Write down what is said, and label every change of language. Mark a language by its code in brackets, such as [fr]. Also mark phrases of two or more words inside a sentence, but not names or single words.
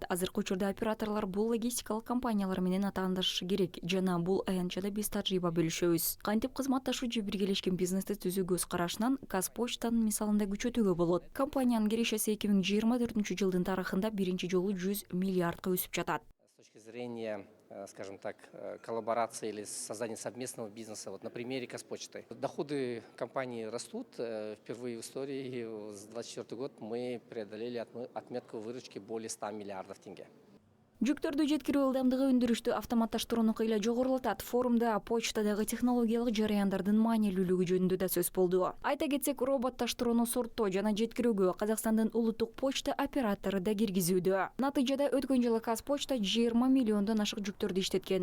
[ky] Азыркы учурда операторлор бул логистикалык компаниялар менен атаандашы керек жана бул аянтчада биз тажрыйба бөлүшөбүз. Кантип кызматташуу же биргелешкен бизнести түзүү көз карашынан Казпочтанын мисалында күчөтүүгө болот. Компаниянын кирешеси 2024-жылдын тарыхында биринчи жолу 100 миллиардка өсүп жатат. [ru] С точки зрения, скажем так, коллаборации или создания совместного бизнеса, вот на примере Казпочты. Доходы компании растут. Впервые в истории за 2024 год мы преодолели отметку выручки более 100 миллиардов тенге. [ky] Жүктөрдү жеткирүү ылдамдыгы өндүрүштү автоматташтырууну кыйла жогорулатат. Форумда почтадагы технологиялык жарыяндардын маанилүүлүгү жөнүндө да сөз болду. Айта кетсек, роботташтырууну сорттоо жана жеткирүүгө Казакстандын улуттук почта оператору да киргизүүдө. Натыйжада өткөн жылы Казпочта 20 миллиондон ашык жүктөрдү иштеткен.